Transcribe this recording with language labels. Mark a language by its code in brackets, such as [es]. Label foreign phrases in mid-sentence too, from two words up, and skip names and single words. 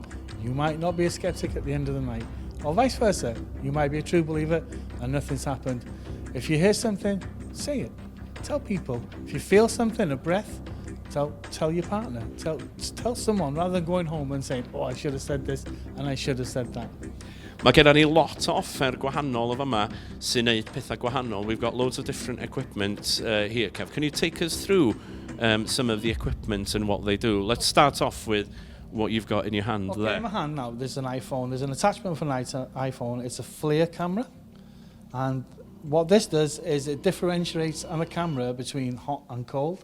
[en] You might not be a skeptic at the end of the night. Or vice versa. You might be a true believer and nothing's happened. If you hear something, say it. Tell people. If you feel something, a breath, tell your partner. Tell someone, rather than going home and saying, I should have said this and I should have said that. [cy] Mae gennym ni lot o offer gwahanol o fyma sy'n neud pethau gwahanol. [en] We've got loads of different equipment here, Kev. Can you take us through some of the equipment and what they do? Let's start off with what you've got in your hand there. In my hand now, there's an iPhone. There's an attachment for an iPhone. It's a FLIR camera. And what this does is it differentiates on a camera between hot and cold.